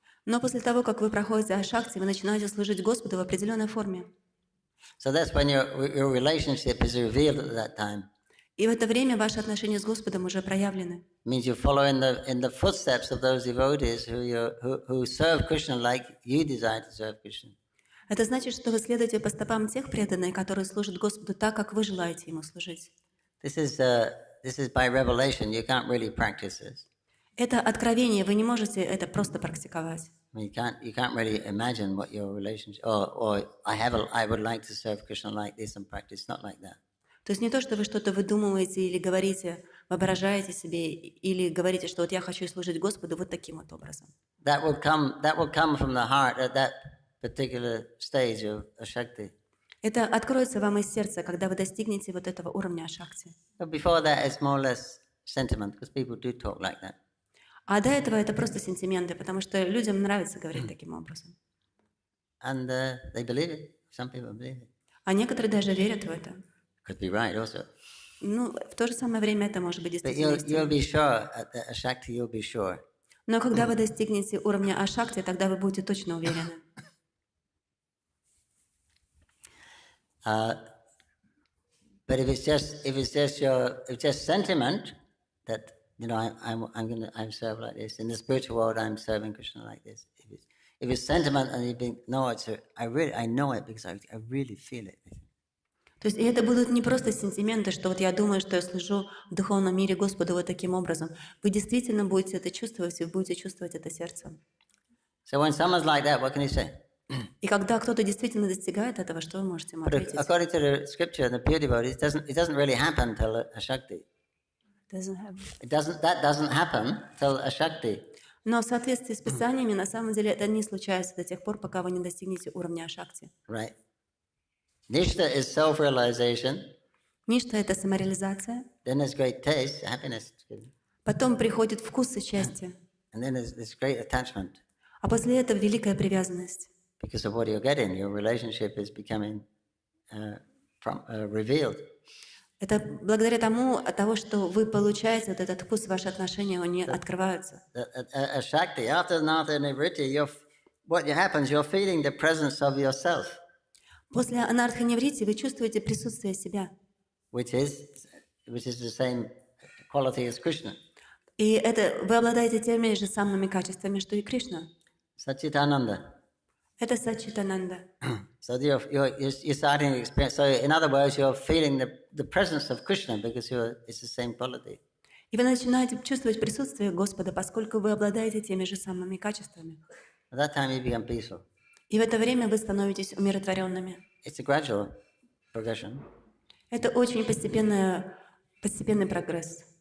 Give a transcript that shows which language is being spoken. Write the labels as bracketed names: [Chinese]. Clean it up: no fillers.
[Russian] Но после того, как вы проходите Ашакти, вы начинаете служить Господу в определенной форме. [English] So that's when your relationship is revealed at that time. [Russian] И в это время ваши отношения с Господом уже проявлены. [English] It means you follow in the footsteps of those devotees who serve Krishna like you desire to serve Krishna. [Russian] Это значит, что вы следуете по стопам тех преданных, которые служат Господу так, как вы желаете Ему служить. [English] This is by revelation. You can't really practice this. [Russian] Это откровение, вы не можете это просто практиковать. [English] I mean, you can't really imagine what your relationship. Or I would like to serve Krishna like this and practice. Not like that. [Russian] То есть не то, что вы что-то выдумываете или говорите, воображаете себе, или говорите, что вот я хочу служить Господу вот таким вот образом. [English] That will come from the heart at that particular stage of Ashakti. [Russian] Это откроется вам из сердца, когда вы достигнете вот этого уровня Ашакти. [English] But before that, it's more or less sentiment, because people do talk like that. [Russian] А до этого это просто сентименты, потому что людям нравится говорить таким образом. [English] And they believe it. Some people believe it. [Russian] А некоторые даже верят в это. [English] Could be right also. [Russian] Ну, в то же самое время это может быть [English] But [Russian] действительно [English] you'll be [Russian] истиной. [English] sure at the Ashakti. You'll be sure. [Russian] Но когда вы достигнете уровня Ашакти, тогда вы будете точно уверены. [English] But if it's just sentiment that I'm served like this in the spiritual world, I'm serving Krishna like this. If it's sentiment and you think no, I know it because I really feel it. [Russian] То есть и это будут не просто сентименты, что вот я думаю, что я служу в духовном мире Господу вот таким образом. Вы действительно будете это чувствовать, и вы будете чувствовать это сердцем. [English] So when someone's like that, what can you say? [Russian] И когда кто-то действительно достигает этого, что вы можете ему [English] But [Russian] ответить? [English] according to the scripture and the pure devotees, it doesn't really happen till a Shakti. That doesn't happen till a Shakti. [Russian] Но в соответствии с Писаниями, на самом деле, это не случается до тех пор, пока вы не достигнете уровня Ашакти. [English] Right. Nishta is self-realization. [Russian] Ништа — это самореализация. [English] Then there's great taste, happiness. [Russian] Потом приходит вкус и счастье. [English] And then there's this great attachment. [Russian] А после этого великая привязанность. [English] Because of what you're getting, your relationship is becoming revealed. [Russian] Это благодаря тому, от того, что вы получаете вот этот вкус, ваши отношения, они открываются. [English] A Shakti, after nivritti, what happens, you're feeling the presence of yourself. [Russian] После анарха-неврити вы чувствуете присутствие себя. [English] Which is the same quality as Krishna. [Russian] И это вы обладаете теми же самыми качествами, что и Кришна. [English] Satchitananda. [Russian] Это Саччитананда. [English] So you're starting to experience. So in other words, you're feeling the presence of Krishna because it's the same quality. [Russian] И вы начинаете чувствовать присутствие Господа, поскольку вы обладаете теми же самыми качествами. [English] At that time you become peaceful. [Russian] И в это время вы становитесь умиротворенными. [English] It's a gradual progression. [Russian] Это очень постепенный прогресс.